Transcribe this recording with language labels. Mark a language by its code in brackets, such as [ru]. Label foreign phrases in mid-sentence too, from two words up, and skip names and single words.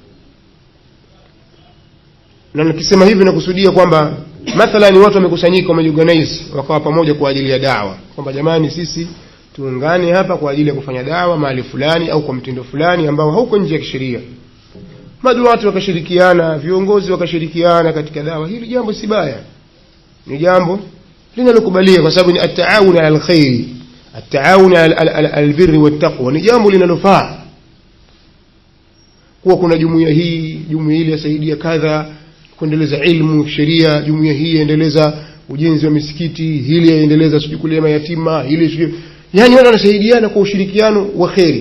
[sw] Na nikisema hivi nakusudia kwamba mathalan watu wamekusanyika, wamejiorganize, wakawa pamoja kwa ajili ya da'wa, kwamba jamani sisi tuungane hapa kwa ajili ya kufanya da'wa mahali fulani au kwa mtindo fulani ambao hauko nje ya kisheria. Maduati wakashirikiana, viongozi wakashirikiana katika da'wa. Hili jambo si baya, ni jambo linalokubalia, kwa sababu ni [ar] التعاون على الخير التعاون على البر والتقوى, [sw] ni jambo linalofaa. Kuwa kuna jumuiya hii, jumuiya ile yasaidia kadha kuendeleza ilmu sheria, jumuiya hii yaendeleza ujenzi wa misikiti, hili yaendeleza kulia mayatima, hili yani watu wanasaidiana kwa ushirikiano wa khairi.